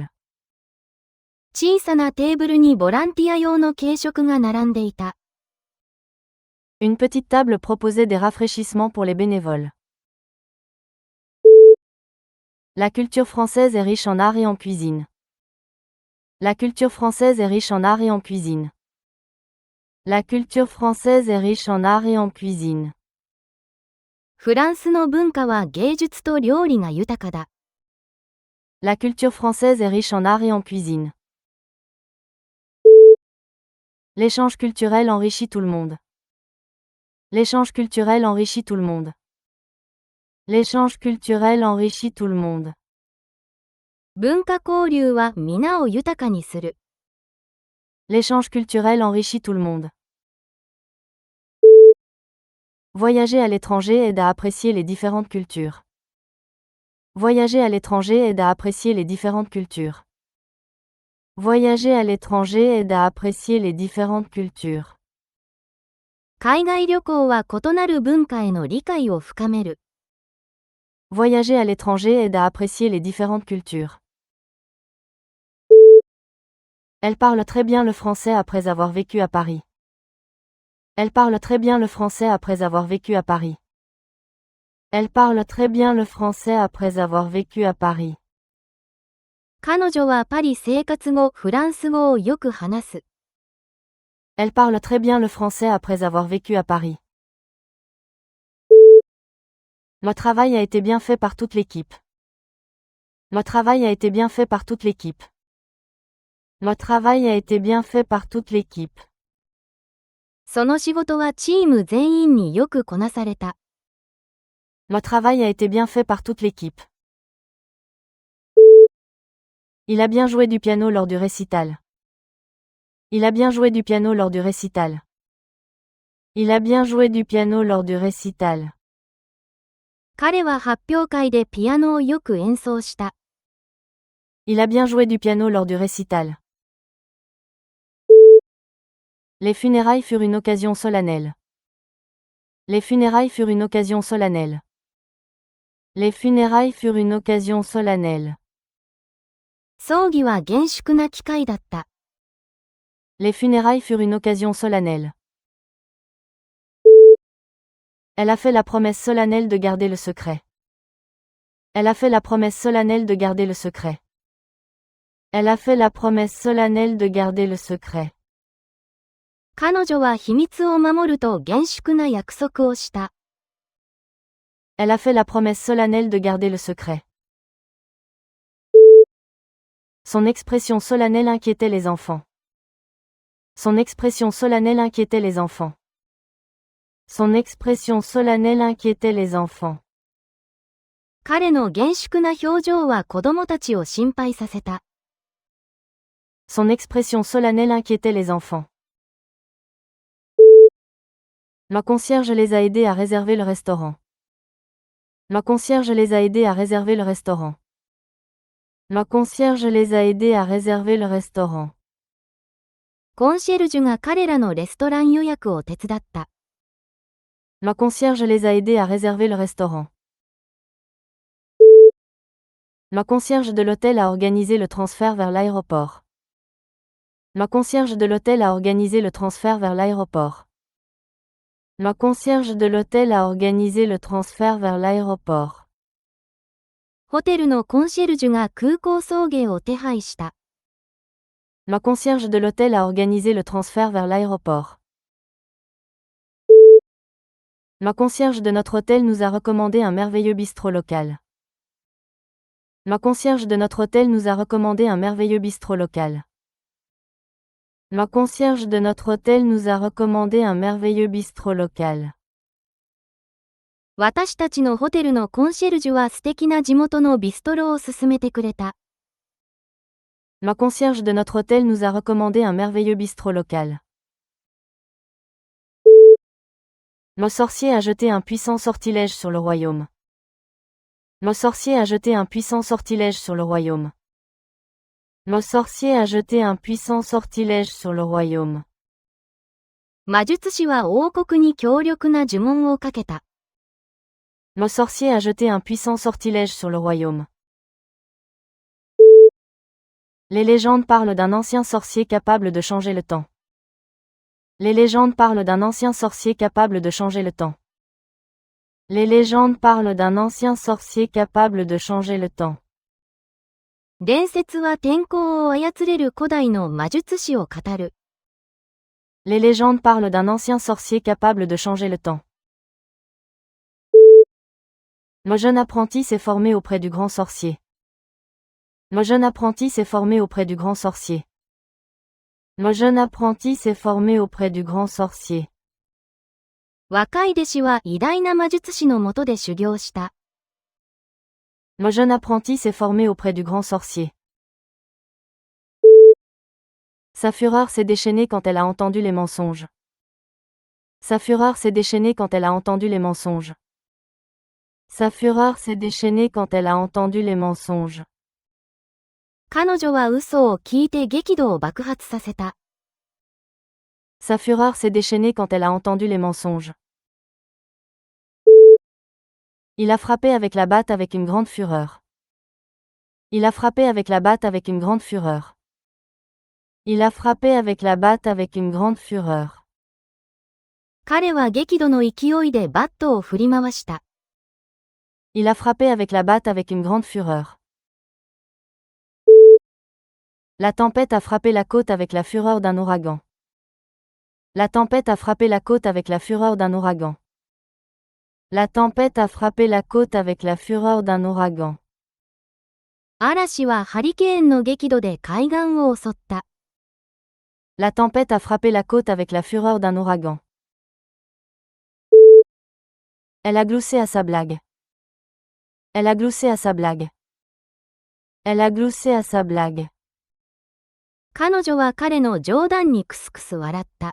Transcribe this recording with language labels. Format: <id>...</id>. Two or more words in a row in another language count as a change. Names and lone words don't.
<ja>小さなテーブルにボランティア用の軽食が並んでいた。</ja> <fr>Une petite table proposait des rafraîchissements pour les bénévoles. La culture française est riche en art et en cuisine. La culture française est riche en art et en cuisine. La culture française est riche en art et en cuisine.</fr> <ja>フランスの文化は芸術と料理が豊かだ。</ja> <fr>La culture française est riche en art et en cuisine. L'échange culturel enrichit tout le monde. L'échange culturel enrichit tout le monde. L'échange culturel enrichit tout le monde.</fr> <ja>文化交流は皆を豊かにする。</ja> <fr>L'échange culturel enrichit tout le monde. Voyager à l'étranger aide à apprécier les différentes cultures. Voyager à l'étranger aide à apprécier les différentes cultures. Voyager à l'étranger aide à apprécier les différentes cultures.</fr> <ja>海外旅行は異なる文化への理解を深める。</ja> <fr>Voyager à l'étranger aide à apprécier les différentes cultures. Elle parle très bien le français après avoir vécu à Paris. Elle parle très bien le français après avoir vécu à Paris. Elle parle très bien le français après avoir vécu à Paris.</fr> <ja>彼女はパリ生活後フランス語をよく話す。</ja> <fr>Elle parle très bien le français après avoir vécu à Paris. Le travail a été bien fait par toute l'équipe. Le travail a été bien fait par toute l'équipe. Le travail a été bien fait par toute l'équipe.</fr> <ja>その仕事はチーム全員によくこなされた。</ja> <fr>Le travail a été bien fait par toute l'équipe. Il a bien joué du piano lors du récital. Il a bien joué du piano lors du récital. Il a bien joué du piano lors du récital.</fr> <ja>彼は発表会でピアノをよく演奏した。</ja> <fr>Il a bien joué du piano lors du récital. Les funérailles furent une occasion solennelle. Les funérailles furent une occasion solennelle. Les funérailles furent une occasion solennelle.</fr> <ja>葬儀は厳粛な機会だった。</ja> <fr>Les funérailles furent une occasion solennelle. Elle a fait la promesse solennelle de garder le secret. Elle a fait la promesse solennelle de garder le secret. Elle a fait la promesse solennelle de garder le secret.</fr> <ja>彼女は秘密を守ると厳粛な約束をした。</ja> <fr>Elle a fait la promesse solennelle de garder le secret. Son expression solennelle inquiétait les enfants. Son expression solennelle inquiétait les enfants. Son expression solennelle inquiétait les enfants.</fr> <ja>彼の厳粛な表情は子供たちを心配させた。</ja> <fr>Son expression solennelle inquiétait les enfants. Le concierge les a aidés à réserver le restaurant. Le concierge les a aidés à réserver le restaurant. Le concierge les a aidés à réserver le restaurant.</fr> <ja>コンシェルジュが彼らのレストラン予約を手伝った。</ja> <fr>Le concierge les a aidés à réserver le restaurant. Le concierge de l'hôtel a organisé le transfert vers l'aéroport. Le concierge de l'hôtel a organisé le transfert vers l'aéroport. Le concierge de l'hôtel a organisé le transfert vers l'aéroport.</fr> <ja>ホテルのコンシェルジュが空港送迎を手配した。</ja> <fr>Le concierge de l'hôtel a organisé le transfert vers l'aéroport. Le concierge de notre hôtel nous a recommandé un merveilleux bistrot local. Le concierge de notre hôtel nous a recommandé un merveilleux bistrot local. Le concierge de notre hôtel nous a recommandé un merveilleux bistrot local.</fr> <ja>私たちのホテルのコンシェルジュは素敵な地元のビストロを勧めてくれた。</ja> <fr>Le concierge de notre hôtel nous a recommandé un merveilleux bistrot local. Le sorcier a jeté un puissant sortilège sur le royaume. Le sorcier a jeté un puissant sortilège sur le royaume. Le sorcier a jeté un puissant sortilège sur le royaume.</fr> <ja>魔術師は王国に強力な呪文をかけた。</ja> <fr>Le sorcier a jeté un puissant sortilège sur le royaume. Les légendes parlent d'un ancien sorcier capable de changer le temps. Les légendes parlent d'un ancien sorcier capable de changer le temps. Les légendes parlent d'un ancien sorcier capable de changer le temps.</fr> <ja>伝説は天候を操れる古代の魔術師を語る。</ja> <fr>Les légendes parlent d'un ancien sorcier capable de changer le temps. Le jeune apprenti s'est formé auprès du grand sorcier. Le jeune apprenti s'est formé auprès du grand sorcier. Le jeune apprenti s'est formé auprès du grand sorcier.</fr> <ja>若い弟子は偉大な魔術師のもとで修行した。</ja> <fr>Le jeune apprenti s'est formé auprès du grand sorcier. Sa fureur s'est déchaînée quand elle a entendu les mensonges. Sa fureur s'est déchaînée quand elle a entendu les mensonges. Sa fureur s'est déchaînée quand elle a entendu les mensonges.</fr> <ja>彼女は嘘を聞いて激怒を爆発させた。</ja> <fr>Sa fureur s'est déchaînée quand elle a entendu les mensonges. Il a frappé avec la batte avec une grande fureur. Il a frappé avec la batte avec une grande fureur. Il a frappé avec la batte avec une grande fureur.</fr> <ja>彼は激怒の勢いでバットを振り回した。</ja> <fr>Il a frappé avec la batte avec une grande fureur. La tempête a frappé la côte avec la fureur d'un ouragan. La tempête a frappé la côte avec la fureur d'un ouragan. La tempête a frappé la côte avec la fureur d'un ouragan.</fr> <ja>嵐はハリケーンの激怒で海岸を襲った。</ja> <fr>La tempête a frappé la côte avec la fureur d'un ouragan. Elle a gloussé à sa blague. Elle a gloussé à sa blague. Elle a gloussé à sa blague.</fr> <ja>彼女は彼の冗談にクスクス笑った。</ja>